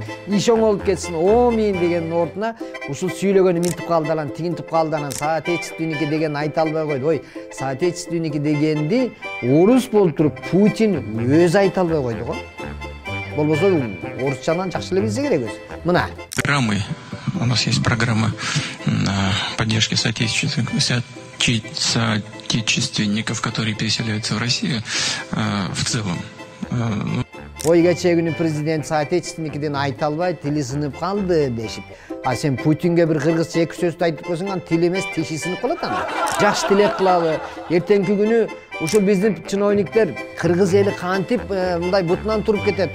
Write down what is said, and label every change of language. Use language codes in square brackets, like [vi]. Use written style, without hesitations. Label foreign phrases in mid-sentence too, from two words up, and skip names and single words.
[ky] Иш оңолуп кетсин, оомин дегендин ордуна ушул сүйлөгөнү минтип калды анан, тигинтип калды анан соотечественники деген айта албай койду. Ой, соотечественники дегенди орус болуп туруп Путин өзү айта албай койду го. Болбосо орусчанан жакшы эле билсе керек өзү. Мына [ru] программы. У нас есть программа поддержки соотечественников, которые переселяются в Россию в целом. [ky] Ой кече күнү президент соотечественникиден айта албай тили сынып калды дешип. А сен Путинге бир кыргызча эки сөздү айтып койсоң ан тил эмес тиши сынып калат аны. Жакшы тилек кылалы. Эртеңки күнү ушул биздин чиновниктер кыргыз эли кантип мындай бутунан туруп кетет.